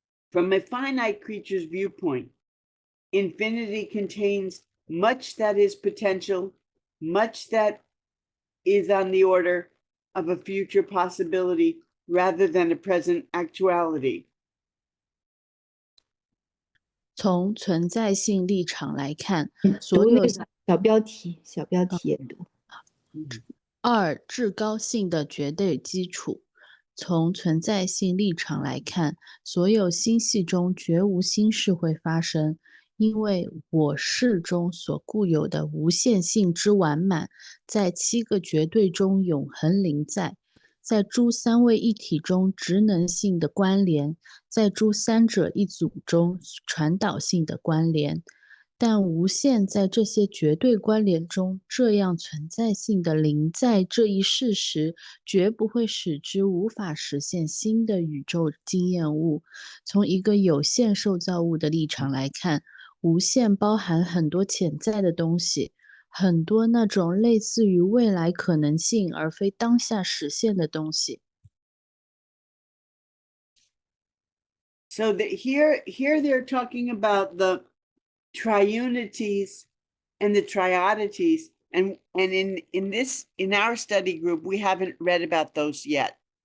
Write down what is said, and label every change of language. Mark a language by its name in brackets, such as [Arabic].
[English] From a finite creature's viewpoint, infinity contains much that is potential, much that is on the order of a future possibility rather than a present actuality. [Chinese] 从存在性立场来看，所有读那个小标题也读。二、至高性的绝对基础。从存在性立场来看，所有星系中绝无新事会发生，因为我是中所固有的无限性之完满，在7个绝对中永恒临在，在诸三位一体中职能性的关联，在诸三者一组中传导性的关联。但无限在这些绝对关联中这样存在性的临在这一事实，绝不会使之无法实现新的宇宙经验物。从一个有限受造物的立场来看，无限包含很多潜在的东西，很多那种类似于未来可能性而非当下实现的东西。 [English] So here they're talking about the triunities and the triodities, and in our study group we haven't read about those yet.